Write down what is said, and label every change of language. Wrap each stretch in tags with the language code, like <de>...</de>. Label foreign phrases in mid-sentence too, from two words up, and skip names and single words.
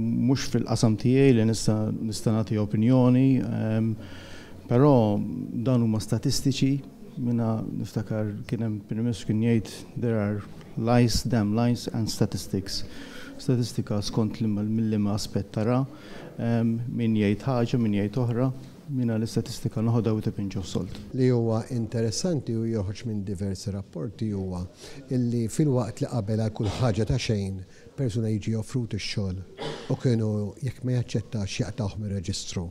<mt>mhux fil-qasam tiegħi li nista' nagħti opinjoni, però dan huma statistiċi minna niftakar kien hemm Prim-Ministru kien jgħid</mt> <en>there are lies, damn lies and statistics.</en> <mt>Statistika skont mill-liema aspett tara, min jgħid ħaġa, min jgħid oħra, minna l-istatistika noħodha u tipinġu solt. Li huwa interessanti u joħroġ minn diversi rapporti huwa illi fil-waqt li qabel għal kull ħaġa ta' xejn persuna jiġi offrut ix-xogħol u kienu jekk ma jaċċettax jaqtawh mir-reġistru.</mt>